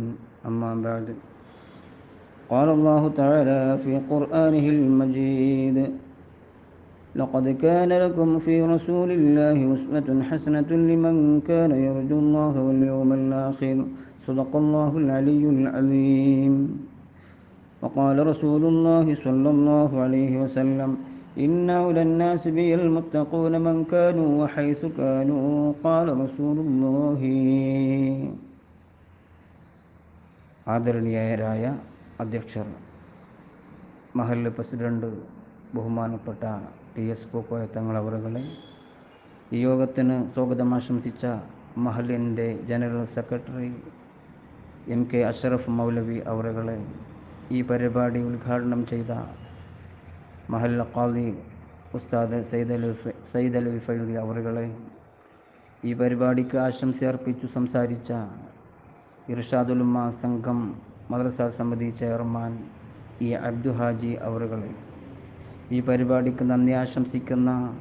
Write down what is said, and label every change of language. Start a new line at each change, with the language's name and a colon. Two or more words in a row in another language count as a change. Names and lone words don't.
Arabic: أما بعد، قال الله تعالى في قرآنه المجيد: لقد كان لكم في رسول الله أسوة حسنة لمن كان يرجو الله واليوم الآخر. صدق الله العلي العظيم. وقال رسول الله صلى الله عليه وسلم: إن أولى الناس بي المتقون من كانوا وحيث كانوا. قال رسول الله.
Malayalam: ആദരണീയരായ അധ്യക്ഷർ, മഹല്ല് പ്രസിഡന്റ്, ബഹുമാനപ്പെട്ട TS പൂക്കോയ തങ്ങൾ അവറുകളെ, ഈ യോഗത്തിന് സ്വാഗതം ആശംസിച്ച മഹല്ലിൻ്റെ ജനറൽ സെക്രട്ടറി MK അഷ്റഫ് മൗലവി അവറുകളെ, ഈ പരിപാടി ഉദ്ഘാടനം ചെയ്ത മഹല്ല ഖാദി ഉസ്താദ് സയ്യിദ് അലവി ഫൈദി അവറുകളെ, ഈ പരിപാടിക്ക് ആശംസ അർപ്പിച്ചു സംസാരിച്ച ഇർഷാദുൽ ഉമ്മ സംഘം മദ്രസ സമിതി ചെയർമാൻ അബ്ദു ഹാജി അവറുകളെ, ഈ പരിപാടിക്ക് നന്ദി ആശംസിക്കുന്ന